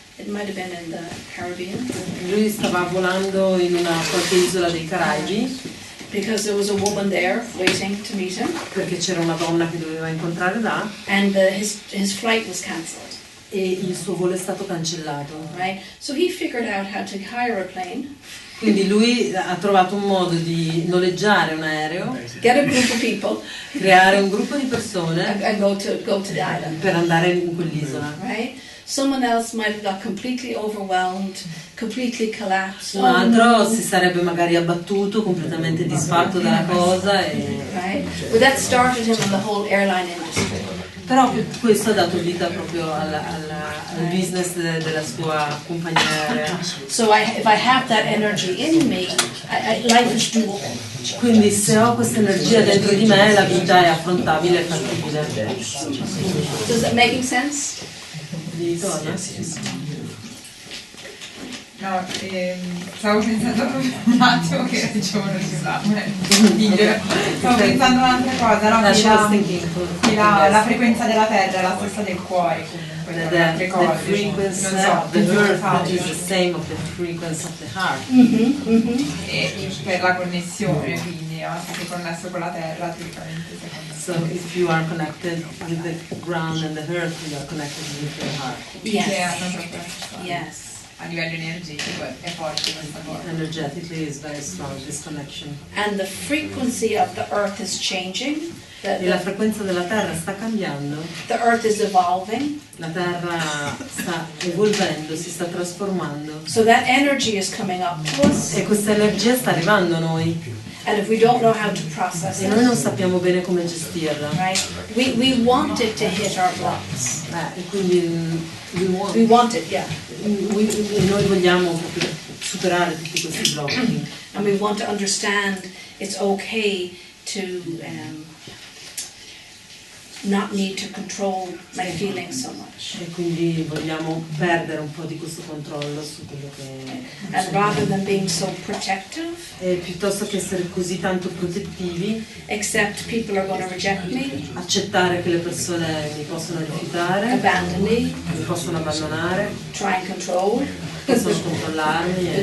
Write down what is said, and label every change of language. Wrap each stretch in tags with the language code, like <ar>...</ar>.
<en>It might have been in the Caribbean.</en> <it>Lui stava volando in una qualche isola dei Caraibi</it> <en>Because there was a woman there waiting to meet him,</en> <it>perché c'era una donna che doveva incontrare là</it> <en>and his flight was cancelled.</en> <it>e il suo volo è stato cancellato.</it> <en>Right? So he figured out how to hire a plane,</en> <it>Quindi lui ha trovato un modo di noleggiare un aereo,</it> <en>get a group of people,</en> <it>creare un gruppo di persone</it> <en>and go to the island.</en> <it>per andare in quell'isola.</it> <en>Right? Someone else might have got completely overwhelmed, completely collapsed.</en> <it>Un altro si sarebbe magari abbattuto, completamente disfatto dalla cosa.</it> <en>Right? But that started him in the whole airline industry.</en> <it>Però questo ha dato vita proprio al business della sua compagnia aerea.</it> <en>So if I have that energy in me, life is doable.</en> <it>Quindi se ho questa energia dentro di me, la vita è affrontabile e fattibile.</it> <en>Does that making sense?</en> <it>Di Torna? No, stavo pensando un attimo che dicevo non si sa, stavo pensando un'altra cosa, no? Che la frequenza della terra è la stessa del cuore comunque, per le altre cose.</it> <en>The frequency of the earth is the same of the frequency of the heart.</en> <it>E per la connessione, quindi basta che connesso con la terra, teoricamente sei connesso.</it> <en>So if you are connected with the ground and the earth, you are connected with your heart.</en> <it>Che hanno proprio</it> <en>Yes.</en> <it>a livello energetico è forte questa cosa.</it> <en>Energetically is very strong, this connection. And the frequency of the earth is changing.</en> <it>E la frequenza della Terra sta cambiando,</it> <en>The earth is evolving.</en> <it>la Terra sta evolvendo, si sta trasformando.</it> <en>So that energy is coming up to us.</en> <it>E questa energia sta arrivando a noi</it> <en>And if we don't know how to process</en> <it>e noi non</it> <en>it,</en> <it>sappiamo bene come gestirla.</it> <en>right? We want it to hit our blocks.</en> <it>E quindi</it> <en>We want it, yeah.</en> <it>noi vogliamo proprio superare tutti questi blocchi.</it> <en>And we want to understand it's okay to not need to control my feelings so much.</en> <it>E quindi vogliamo perdere un po' di questo controllo su quello che</it> <en>And rather than being so protective,</en> <it>e piuttosto che essere così tanto protettivi,</it> <en>accept people are going to reject me,</en> <it>accettare che le persone mi possono rifiutare,</it> <en>abandon me,</en> <it>mi possono abbandonare,</it> <en>try and control,</en> <it>possono controllarmi e</it>